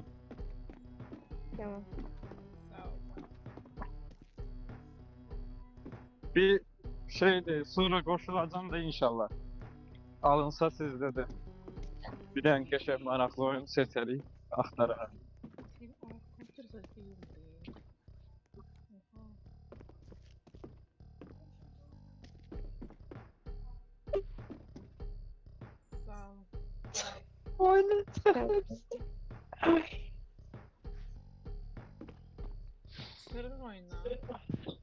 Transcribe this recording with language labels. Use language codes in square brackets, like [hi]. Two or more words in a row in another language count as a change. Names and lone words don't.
[tr] Tamam. Sağ ol. [az] Bir şeydir, sonra qoşulacam da inşallah. Alınsa sizdə də. Bir dənə qəşəng maraqlı oyun seçərik, axtararıq. [tr] Senin kompüter değil be. Oha. Sağ ol. Oyna. Sırrın oyna.